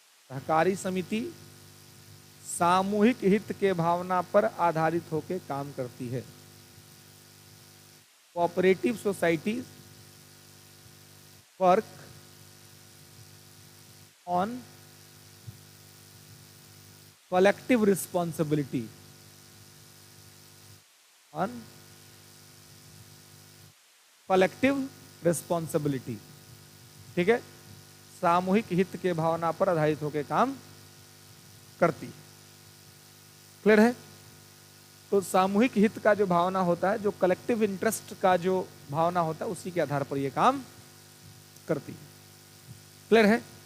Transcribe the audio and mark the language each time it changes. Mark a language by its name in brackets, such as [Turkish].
[Hindi] सहकारी समिति सामूहिक हित के भावना पर आधारित होकर काम करती है। [English] Cooperative society work on collective responsibility, on collective responsibility। [Hindi] ठीक है, सामूहिक हित के भावना पर आधारित होकर काम करती है। क्लियर है? तो सामूहिक हित का जो भावना होता है, जो कलेक्टिव इंटरेस्ट का जो भावना होता है, उसी के आधार पर यह काम करती है। क्लियर है?